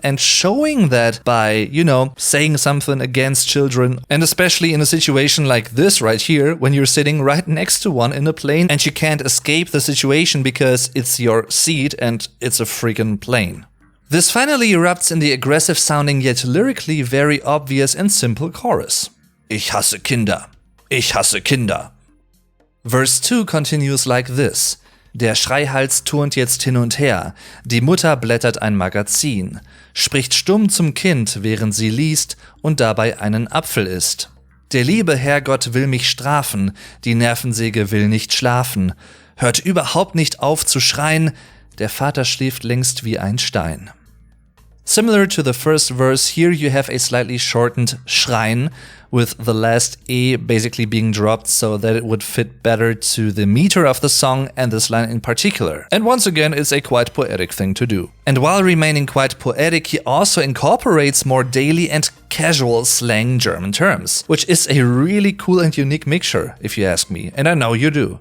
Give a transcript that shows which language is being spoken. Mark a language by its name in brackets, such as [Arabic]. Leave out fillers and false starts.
[English] And showing that by, saying something against children, and especially in a situation like this right here, when you're sitting right next to one in a plane and you can't escape the situation because it's your seat and it's a freaking plane. This finally erupts in the aggressive sounding yet lyrically very obvious and simple chorus. [German] Ich hasse Kinder. Ich hasse Kinder. [English] Verse 2 continues like this. [German] Der Schreihals turnt jetzt hin und her, die Mutter blättert ein Magazin, spricht stumm zum Kind, während sie liest und dabei einen Apfel isst. Der liebe Herrgott will mich strafen, die Nervensäge will nicht schlafen, hört überhaupt nicht auf zu schreien, der Vater schläft längst wie ein Stein. [English] Similar to the first verse, here you have a slightly shortened schreien, with the last E basically being dropped so that it would fit better to the meter of the song and this line in particular. And once again, it's a quite poetic thing to do. And while remaining quite poetic, he also incorporates more daily and casual slang German terms, which is a really cool and unique mixture, if you ask me, and I know you do.